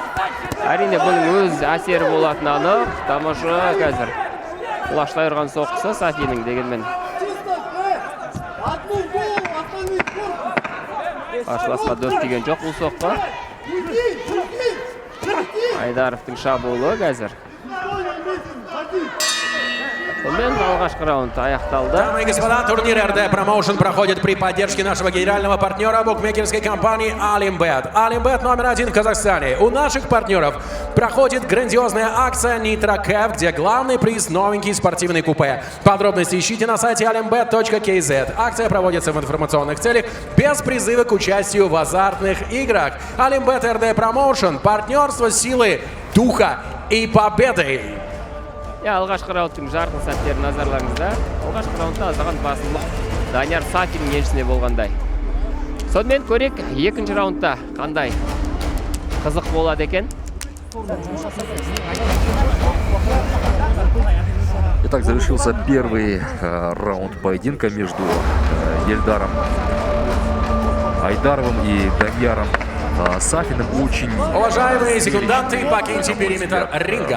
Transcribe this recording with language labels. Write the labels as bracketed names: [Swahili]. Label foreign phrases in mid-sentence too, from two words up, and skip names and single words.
[Kazakh] Әрине бұның өз әсері болатын анық. Тамаша қазір құлаштай ұрған соққысы Сафиннің дегенмен. Қарсыласқа дөп тиген жоқ бұл соққы. Айдаровтың шабуылы қазір. Сонымен алғашқы раунд аяқталды. [Russian] Дамы и господа, турнир РД Промоушен проходит при поддержке нашего генерального партнера букмекерской компании Алимбет. Алимбет номер 1 в Казахстане. У наших партнеров проходит грандиозная акция Nitro Cap, где главный приз новенький спортивный купе. Подробности ищите на сайте alimbet.kz. Акция проводится в информационных целях без призыва к участию в азартных играх. Алимбет РД Промоушен. Партнерство силы, духа и победы. [Kazakh] Алғашқы раундтың жарқын сәттері назарларыңызда. Алғашқы раундта аздаған басымдық Данияр Сафиннің еншісіне болғандай. Сонымен көрек екінші раундта қандай қызық болады екен. [Russian] Итак, завершился первый раунд поединка между Елдаром Айдаровым и Данияром Сафиным. Очень уважаемые секунданты, покиньте периметр ринга.